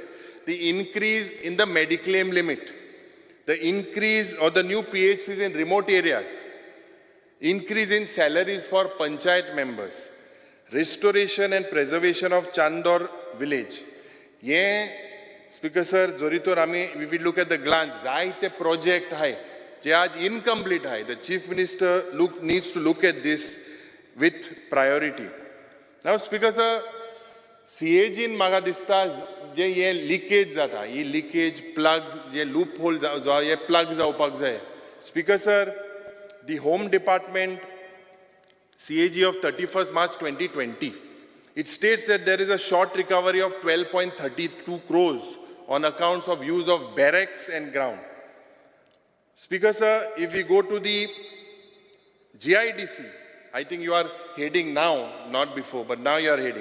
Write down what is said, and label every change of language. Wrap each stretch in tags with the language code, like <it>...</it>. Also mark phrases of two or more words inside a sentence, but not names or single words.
<en>The increase in the Mediclaim limit, the increase or the new PHCs in remote areas, increase in salaries for panchayat members, restoration and preservation of Chandor village. Ye, Speaker sir,</en> <kok>Zoritor Ami,</kok> <en>we will look at the glance.</en> <kok>Zaite project hai, je aaj incomplete hai.</kok> <en>The Chief Minister needs to look at this with priority. Now, Speaker sir, CAG in</en> <kok>म्हाका दिसता जे हे लिकेज जाता, ही</kok> <en>leakage plug</en> <kok>जे</kok> <en>loop hole</en> <kok>हे प्लग जावपाक जाय.</kok> <en>Speaker sir, the Home Department CAG of 31st March 2020, it states that there is a short recovery of 12.32 crores on accounts of use of barracks and ground. Speaker sir, if we go to the GIDC, I think you are heading now, not before, but now you are heading.</en>